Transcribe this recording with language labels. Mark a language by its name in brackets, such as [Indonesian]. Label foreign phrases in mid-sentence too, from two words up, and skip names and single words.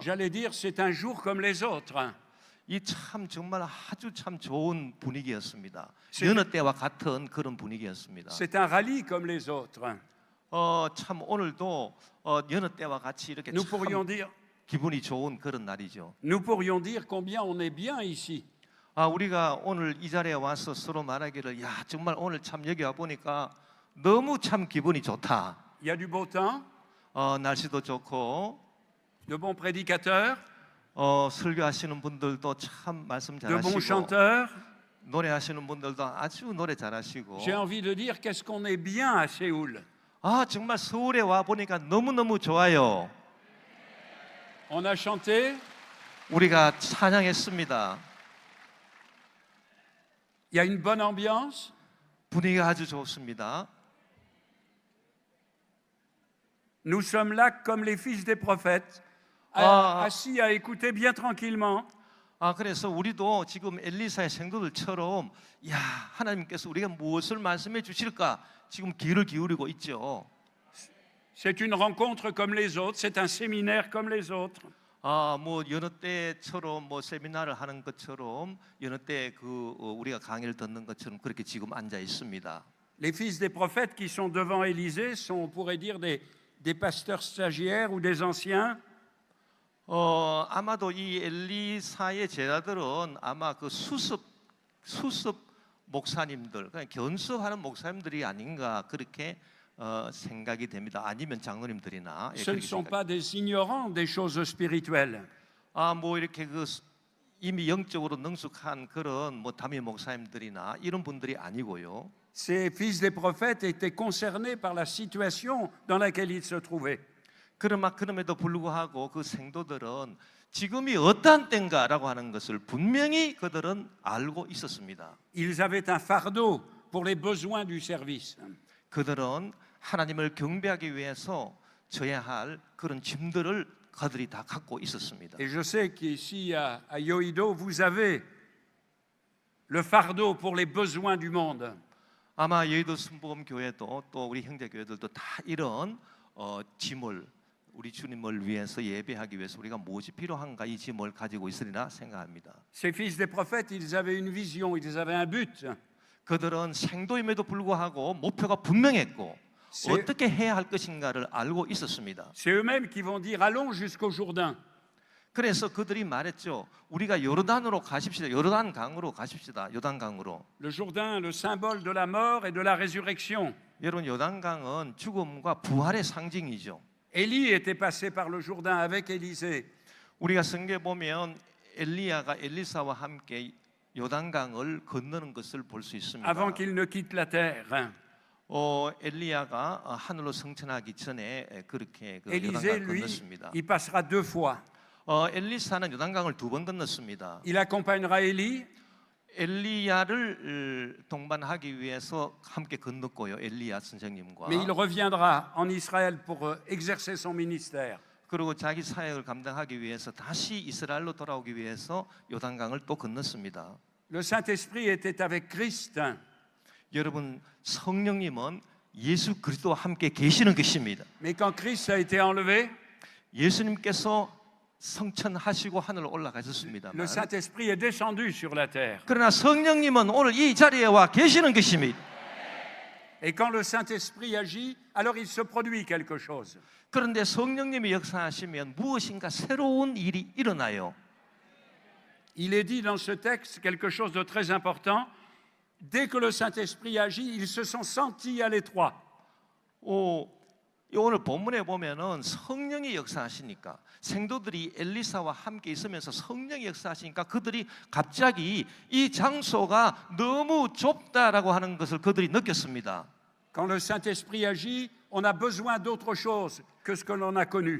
[French] J'allais dire, c'est un jour comme les autres. [Korean] 이 참 정말 아주 참 좋은 분위기였습니다. [French] C'est- [Korean] 여느 때와 같은 그런 분위기였습니다. [French] C'est un rallye comme les autres. [Korean] 참 오늘도 여느 때와 같이 이렇게 [French] Nous [Korean] 참 [French] pourrions dire, [Korean] 기분이 좋은 그런 날이죠. [French] nous pourrions dire combien on est bien ici. [Korean] 우리가 오늘 이 자리에 와서 서로 말하기를 야 정말 오늘 참 여기 와 보니까 너무 참 기분이 좋다. [French] Il y a du beau temps, [Korean] 날씨도 좋고 [French] de bons prédicateurs, [Korean] 설교하시는 분들도 참 말씀 [French] de bons [Korean] 잘하시고 [French] chanteurs. [Korean] 노래하시는 분들도 아주 노래 잘하시고 [French] J'ai envie de dire qu'est-ce qu'on est bien à Séoul. [Korean] 정말 서울에 와 보니까 너무너무 좋아요. [French] On a chanté, [Korean] 우리가 찬양했습니다. [French] il y a une bonne ambiance. [Korean] 분위기가 아주 좋습니다. [French] Nous sommes là comme les fils des prophètes, assis à écouter bien tranquillement. [Korean] 그래서 우리도 지금 엘리사의 생도들처럼 야 하나님께서 우리가 무엇을 말씀해 주실까 지금 귀를 기울이고 있죠. [French] C'est une rencontre comme les autres, c'est un séminaire comme les autres. [Korean] 뭐 여느 때처럼 뭐 세미나를 하는 것처럼 여느 때 우리가 강의를 듣는 것처럼 그렇게 지금 앉아 있습니다. [French] Les fils des prophètes qui sont devant Élysée sont, on pourrait dire, des pasteurs stagiaires ou des anciens. [Korean] 아마도 이 엘리사의 제자들은 아마 그 수습 목사님들, 그냥 견습하는 목사님들이 아닌가 그렇게 생각이 됩니다. 아니면 장로님들이나. [French] Ce ne sont pas des ignorants des choses spirituelles. [Korean] 뭐 이렇게 이미 영적으로 능숙한 그런 뭐 담임 목사님들이나 이런 분들이 아니고요. [French] Ces fils des prophètes étaient concernés par la situation dans laquelle ils se trouvaient. [Korean] 그럼에도 불구하고 그 생도들은 지금이 어떠한 때인가라고 하는 것을 분명히 그들은 알고 있었습니다. [French] Ils avaient un fardeau pour les besoins du service. [Korean] 그들은 하나님을 경배하기 위해서 져야 할 그런 짐들을 그들이 다 갖고 있었습니다. [French] Et je sais qu'ici à Yoido, vous avez le fardeau pour les besoins du monde. [Korean] 아마 여의도 순복음 교회도 또 우리 형제 교회들도 다 이런 짐을 우리 주님을 위해서 예배하기 위해서 우리가 무엇이 필요한가 이 짐을 가지고 있으리라 생각합니다. [French] Ces fils des prophètes, ils avaient une vision, ils avaient un but. [Korean] 그들은 생도임에도 불구하고 목표가 분명했고 어떻게 해야 할 것인가를 알고 있었습니다. [French] C'est eux-mêmes qui vont dire allons jusqu'au Jourdain. [Korean] 그래서 그들이 말했죠. 우리가 요르단으로 가십시다. 요르단 강으로 가십시다. 요단 강으로. [French] Le Jourdain, le symbole de la mort et de la résurrection. [Korean] 여러분 요단 강은 죽음과 부활의 상징이죠. [French] Élie était passé par le Jourdain avec Élisée. [Korean] 우리가 성경에 보면 엘리야가 엘리사와 함께 요단강을 건너는 것을 볼 수 있습니다. [French] Avant qu'il ne quitte la terre. [Korean] 엘리야가 하늘로 승천하기 전에 그렇게 그 [French] Élisée, [Korean] 요단강을 [French] lui, [Korean] 건넜습니다. [French] il passera 2 fois. [Korean] 엘리사는 요단강을 2번 건넜습니다. [French] Il accompagnera Élie. [Korean] 엘리야를 동반하기 위해서 함께 건넜고요. 엘리야 선생님과. [French] Mais il reviendra en Israël pour exercer son ministère. [Korean] 그리고 자기 사역을 감당하기 위해서 다시 이스라엘로 돌아오기 위해서 요단강을 또 건넜습니다. [French] Le Saint-Esprit était avec Christ. [Korean] 여러분 성령님은 예수 그리스도와 함께 계시는 것입니다. [French] Mais quand Christ a été enlevé, [Korean] 예수님께서 성천하시고 하늘로 올라가셨습니다. [French] le Saint-Esprit est descendu sur la terre. [Korean] 그러나 성령님은 오늘 이 자리에 와 계시는 것입니다. [French] Et quand le Saint-Esprit agit, alors il se produit quelque chose. [Korean] 그런데 성령님이 역사하시면 무엇인가 새로운 일이 일어나요. [French] Il est dit dans ce texte quelque chose de très important. Dès que le Saint-Esprit agit, ils se sont sentis à l'étroit. [Korean] 오늘 본문에 보면은 성령이 역사하시니까 생도들이 엘리사와 함께 있으면서 성령이 역사하시니까 그들이 갑자기 이 장소가 너무 좁다라고 하는 것을 그들이 느꼈습니다. [French] Quand le Saint-Esprit agit, on a besoin d'autre chose que ce que l'on a connu.